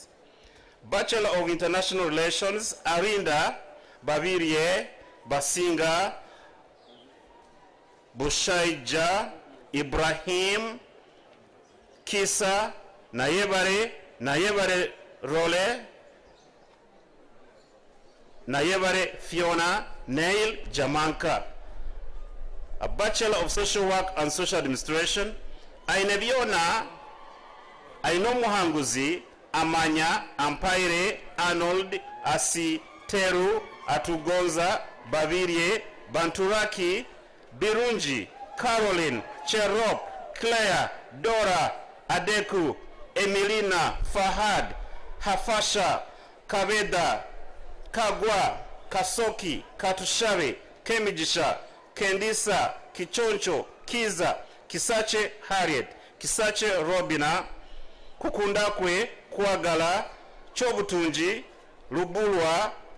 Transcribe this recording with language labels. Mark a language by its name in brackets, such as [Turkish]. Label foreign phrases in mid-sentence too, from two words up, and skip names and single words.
[English] Bachelor of International Relations, Arinda, Babirie, Basinga, Bushaija, Ibrahim, Kisa, Nayebare Role, Nayebare Fiona, Neil Jamanka. A Bachelor of Social Work and Social Administration, Ainebiona, Aino Muhanguzi, Amanya, Ampaire, Arnold, Asi, Teru, Atugonza, Bavirie, Banturaki, Birunji, Caroline, Cherop, Claire, Dora, Adeku, Emilina, Fahad, Hafasha, Kabeda, Kagwa, Kasoki, Katushabe, Kemijisha, Kendisa, Kichoncho, Kiza, Kisache Harriet, Kisache Robina, Kukundakwe, Kwagala, Chobutunji, Lubulwa,